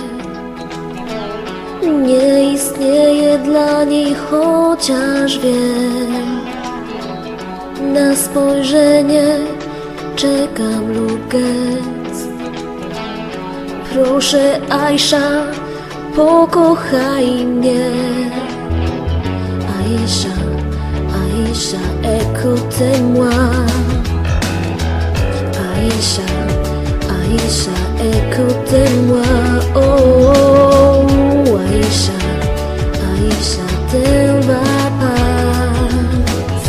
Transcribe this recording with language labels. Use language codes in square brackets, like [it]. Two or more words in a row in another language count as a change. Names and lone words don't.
[pl] Nie istnieje dla niej, chociaż wiem. Na spojrzenie czekam lub gest. Proszę, Aisha, pokochaj mnie. [fr] Aisha, Aisha, écoute-moi. Aisha, Aisha, écoute-moi. Oh, Aisha, Aisha, t'en vas pas.